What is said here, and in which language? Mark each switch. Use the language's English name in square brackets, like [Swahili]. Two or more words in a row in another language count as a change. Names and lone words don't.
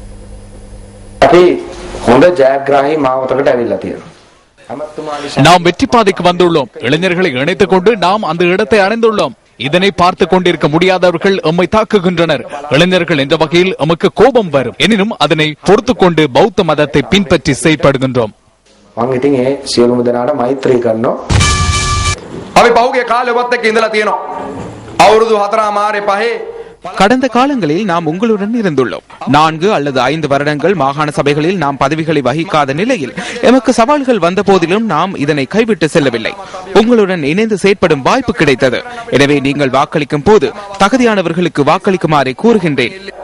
[Tamil] நாம் வெற்றி பாதைக்கு வந்துள்ளோம். இளைஞர்களை இணைத்துக் கொண்டு நாம் அந்த இடத்தை அடைந்துள்ளோம். இதனை பார்த்துக் கொண்டிருக்க முடியாதவர்கள் எம்மை தாக்குகின்றனர். இளைஞர்கள் என்ற வகையில் எமக்கு கோபம் வரும். எனினும் அதனை பொறுத்துக் கொண்டு பௌத்த மதத்தை பின்பற்றி செயற்படுகின்றோம். [Sinhala] අපි පහුගිය කාලෙවත් එක්ක ඉඳලා තියෙනවා. [Tamil] අවුරුදු 4මාරේ 5 கடந்த காலங்களில் நாம் உங்களுடன் இருந்துள்ளோம். 4 அல்லது 5 வருடங்கள் மாகாண சபைகளில் நாம் பதவிகளை வகிக்காத நிலையில் எமக்கு சவால்கள் வந்த போதிலும் நாம் இதனை கைவிட்டு செல்லவில்லை. உங்களுடன் இணைந்து செயற்படும் வாய்ப்பு கிடைத்தது. எனவே நீங்கள் வாக்களிக்கும் போது தகுதியானவர்களுக்கு வாக்களிக்குமாறு கூறுகின்றேன்.